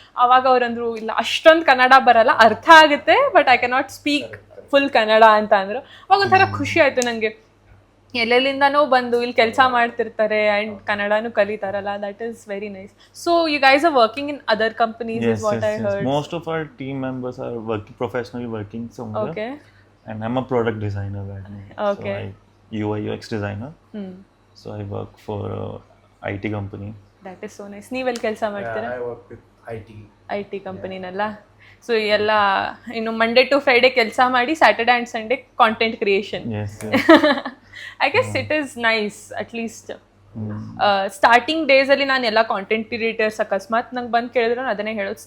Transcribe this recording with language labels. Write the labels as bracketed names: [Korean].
[Kannada] ಅವಾಗ ಅವ್ರಂದ್ರು ಇಲ್ಲ ಅಷ್ಟೊಂದು ಕನ್ನಡ ಬರಲ್ಲ, ಅರ್ಥ ಆಗುತ್ತೆ [English] but I cannot speak full [Kannada] Kannada ಅಂತ ಅಂದ್ರು. ಅವಾಗ ಒಂಥರ ಖುಷಿ ಆಯ್ತು ನನಗೆ. ಎಲ್ಲೆಲ್ಲಿಂದನೋ ಬಂದು ಇಲ್ಲಿ ಕೆಲಸ ಮಾಡ್ತಿರ್ತಾರೆ and ಕನ್ನಡನೂ ಕಲಿತಾರಲ್ಲ. [English] That is very nice. So you guys are working in other companies is what I heard. Most of our team members are working professionally, working somewhere. Okay. And I'm a product designer right now. Okay. So UI UX designer. So I work for a IT company. That is so nice. [Kannada] ನೀವೆಲ್ಲಿ ಕೆಲಸ ಮಾಡ್ತೀರಾ? [English] I work with [Kannada] IT ಕಂಪನಿನಲ್ಲ. So ಎಲ್ಲ ಇನ್ನು Monday to Friday ಕೆಲಸ ಮಾಡಿ Saturday and Sunday content creation. [English] Yes. I guess it is nice. [Kannada] At least starting ಡೇಸಲ್ಲಿ ನಾನು ಎಲ್ಲ ಕಾಂಟೆಂಟ್ ಕ್ರಿಯೇಟರ್ಸ್ ಅಕಸ್ಮಾತ್ ನಂಗೆ ಬಂದು ಕೇಳಿದ್ರು ನಾನು ಅದನ್ನೇ ಹೇಳೋದು.